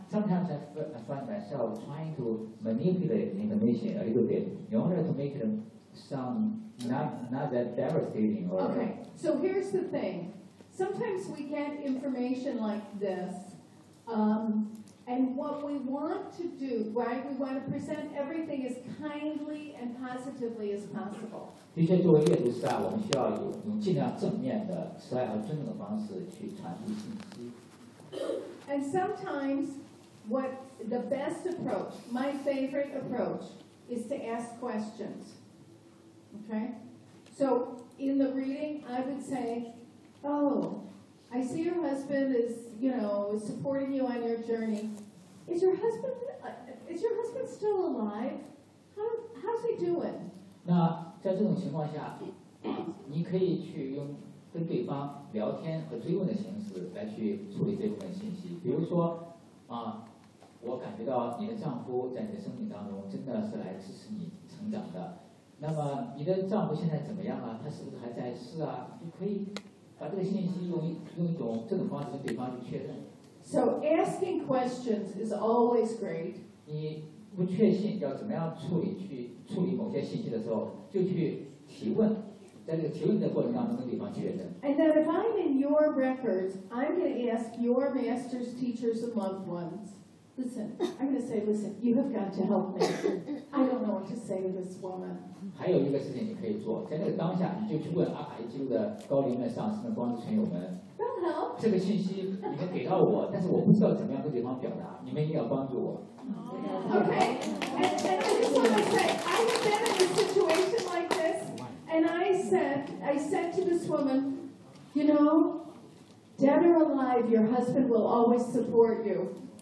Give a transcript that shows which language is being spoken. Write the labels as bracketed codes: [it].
[en] Sometimes I find myself trying to manipulate information a little bit in order to make them sound not that devastating. Okay, so here's the thing. Sometimes we get information like this And what we want to do, right, we want to present everything as kindly and positively as possible. [zh] 的确，作为阅读师啊，我们需要有用尽量正面的、慈爱和尊重的方式去传递信息。 [en] And sometimes, what the best approach, my favorite approach, is to ask questions. Okay? So, in the reading, I would say, oh, I see your husband is, you know, supporting you on your journey. Is your husband still alive? How's he doing? [zh] 那在这种情况下，你可以去用跟对方聊天和追问的形式来去处理这部分信息。比如说，啊，我感觉到你的丈夫在你的生命当中真的是来支持你成长的。那么你的丈夫现在怎么样啊？他是不是还在世啊？你可以把这个信息用一种这种方式跟对方去确认。 [en] So asking questions is always great. [zh] 你不确信要怎么样处理某些信息的时候，就去提问。在这个提问的过程当中，跟对方确认。 [en] And then if I'm in your records, I'm going to ask your master's teachers and loved ones. Listen, I'm going to say, listen, you have got to help me. I don't know what to say to this woman. [zh] 还有一个事情你可以做，在那个当下，你就去问阿卡西记录的高龄的上师们、光之存友们。 [en] Don't help. [zh] 这个信息你们给到我，但是我不知道怎么样跟对方表达，你们一定要帮助我。 [en] Oh. Okay. And I just want to say, I've been in a situation like this. And I said to this woman, you know, dead or alive, your husband will always support you.